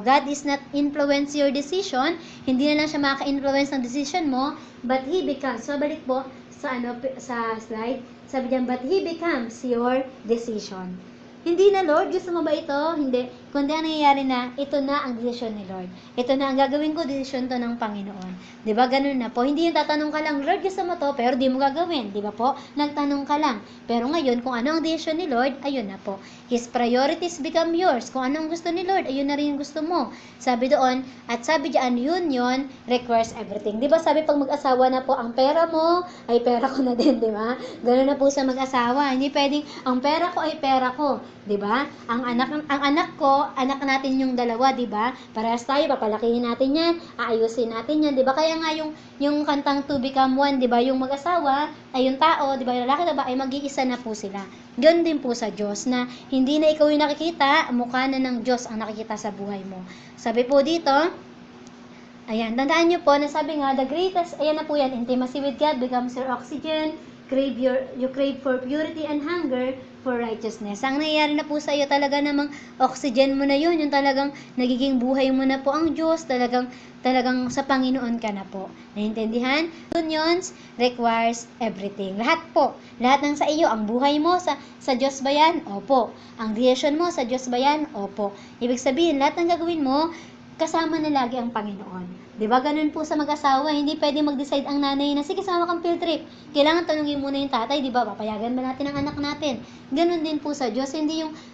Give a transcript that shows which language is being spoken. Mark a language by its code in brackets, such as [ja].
[en] God is not influence your decision, [tl] hindi na lang siya makaka-influence ng decision mo, [en] but He becomes, so [tl] balik po sa slide, sabi diyan, [en] but He becomes your decision. [tl] Hindi na, Lord, gusto mo ba ito? Hindi. Kundi ang nangyayari na, ito na ang desisyon ni Lord. Ito na ang gagawin ko, desisyon to ng Panginoon. Diba, ganun na po. Hindi yung tatanong ka lang, Lord, gusto mo to, pero di mo gagawin. Diba po? Nagtanong ka lang. Pero ngayon, kung ano ang desisyon ni Lord, ayun na po. [en] His priorities become yours. [tl] Kung ano ang gusto ni Lord, ayun na rin yung gusto mo. Sabi doon, at sabi diyan, [en] union requires everything. [tl] Diba, sabi pag mag-asawa na po, ang pera mo, ay pera ko na din, diba? Ganun na po sa mag-asawa. Hindi pwedeng, ang pera ko ay pera ko. 'Di ba? Ang anak ko, anak natin yung dalawa, 'di ba? Parehas tayo, papalakihin natin 'yan, aayusin natin 'yan, 'di ba? Kaya nga yung kantang To Become One, 'di ba? Yung mag-asawa ay yung tao, 'di ba? Yung lalaki, 'di ba? Ay mag-iisa na po sila. Ganoon din po sa Diyos na hindi na ikaw yung nakikita, mukha na ng Diyos ang nakikita sa buhay mo. Sabi po dito, ayan, tandaan niyo po na sabi nga, [en] the greatest, [tl] ayan na po yan, [en] intimacy with God becomes your oxygen, you crave for purity and hunger for righteousness. [tl] Ang nangyayari na po sa iyo, talaga namang oxygen mo na yun, yung talagang nagiging buhay mo na po ang Diyos, talagang sa Panginoon ka na po. Naintindihan? [en] Unions requires everything. [tl] Lahat po, lahat ng sa iyo, ang buhay mo, sa Diyos ba yan? Opo. Ang decision mo, sa Diyos ba yan? Opo. Ibig sabihin, lahat ng gagawin mo, kasama na lagi ang Panginoon. 'Di ba? Ganun po sa mag-asawa, hindi pwede mag-decide ang nanay na sige, sama kang field trip. Kailangan tanungin muna yung tatay, 'di ba? Papayagan ba natin ang anak natin? Ganun din po sa Diyos, hindi yung